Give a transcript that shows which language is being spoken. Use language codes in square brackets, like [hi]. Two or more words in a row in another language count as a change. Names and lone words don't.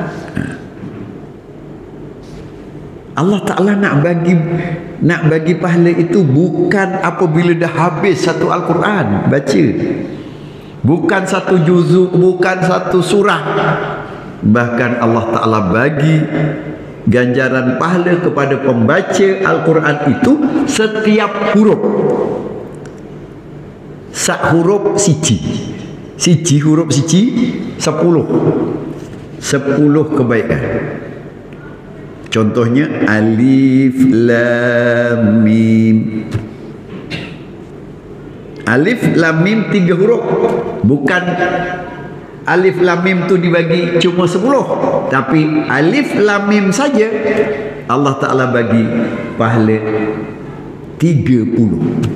[ms] Allah Ta'ala nak bagi pahala itu bukan apabila dah habis satu Al-Quran baca, bukan satu juzuk, bukan satu surah. Bahkan Allah Ta'ala bagi ganjaran pahala kepada pembaca Al-Quran itu setiap huruf. [jv] Sak huruf siji huruf siji 10 kebaikan. [ms] Contohnya alif lam mim. Alif lam mim 3 huruf. Bukan alif lam mim tu dibagi cuma 10, tapi alif lam mim saja Allah Ta'ala bagi pahala 30.